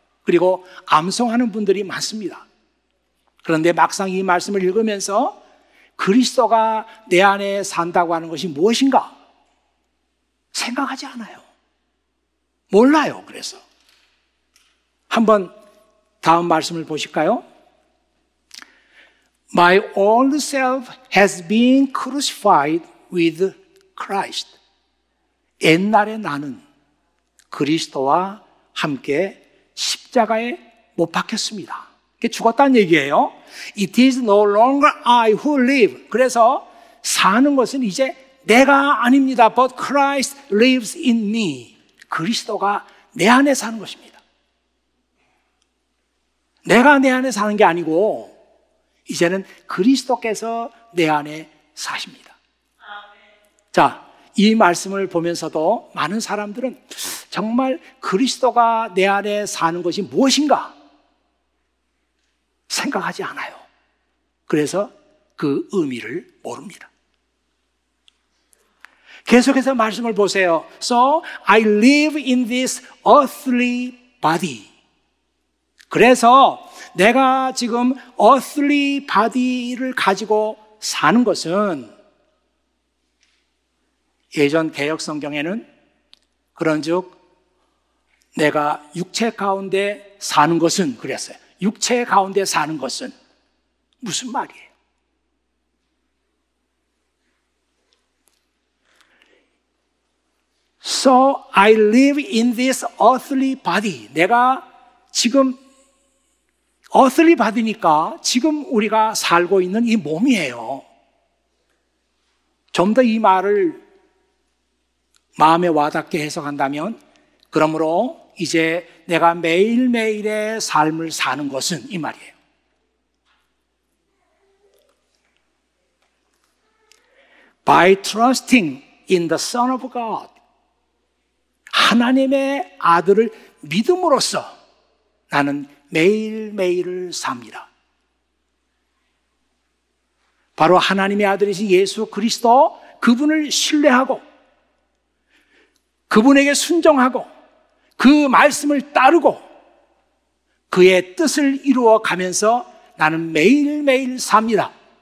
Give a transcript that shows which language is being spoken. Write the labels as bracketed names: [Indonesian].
[Korean] 그리고 암송하는 분들이 많습니다. 그런데 막상 이 말씀을 읽으면서 그리스도가 내 안에 산다고 하는 것이 무엇인가 생각하지 않아요. 몰라요. 그래서 한번 다음 말씀을 보실까요? [English] My old self has been crucified with Christ. [Korean] 옛날의 나는 그리스도와 함께 십자가에 못 박혔습니다. 죽었다는 얘기예요. [English] It is no longer I who live. [Korean] 그래서 사는 것은 이제 내가 아닙니다. [English] But Christ lives in me. [Korean] 그리스도가 내 안에 사는 것입니다. 내가 내 안에 사는 게 아니고 이제는 그리스도께서 내 안에 사십니다. 자, 이 말씀을 보면서도 많은 사람들은 정말 그리스도가 내 안에 사는 것이 무엇인가 생각하지 않아요. 그래서 그 의미를 모릅니다. 계속해서 말씀을 보세요. [English] So I live in this earthly body. [Korean] 그래서 내가 지금 earthly body를 가지고 사는 것은 예전 개역 성경에는 그런즉 내가 육체 가운데 사는 것은 그랬어요. 육체 가운데 사는 것은 무슨 말이에요? [English] So I live in this earthly body. [Korean] 내가 지금 earthly body니까 지금 우리가 살고 있는 이 몸이에요. 좀 더 이 말을 마음에 와닿게 해석한다면, 그러므로 이제 내가 매일매일의 삶을 사는 것은 이 말이에요. [English] By trusting in the Son of God. [Korean] 하나님의 아들을 믿음으로써 나는 매일매일을 삽니다. 바로 하나님의 아들이신 예수 그리스도, 그분을 신뢰하고 그분에게 순종하고 그 말씀을 따르고 그의 뜻을 이루어 가면서 나는 매일매일 삽니다.